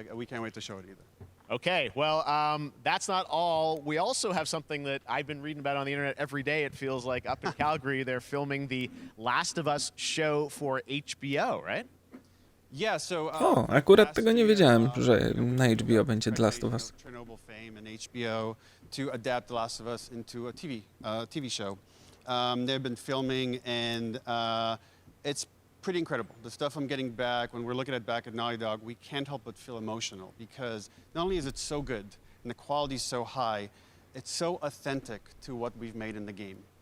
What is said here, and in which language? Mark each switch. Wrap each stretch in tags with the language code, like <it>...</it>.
<en>We can't wait to show it either. Okay, well, that's not all. We also have something that I've been reading about on the internet every day. It feels like up in Calgary, they're filming the Last of Us show for HBO, right? Yeah, so,</en> <pl>O, akurat tego nie wiedziałem, że na HBO będzie The Last of Us.</pl> <en>Chernobyl fame and HBO to adapt The Last of Us into a TV show. They've been filming, and it's pretty incredible. The stuff I'm getting back, when we're looking at back at Naughty Dog, we can't help but feel emotional because not only is it so good and the quality is so high, it's so authentic to what we've made in the game.</en>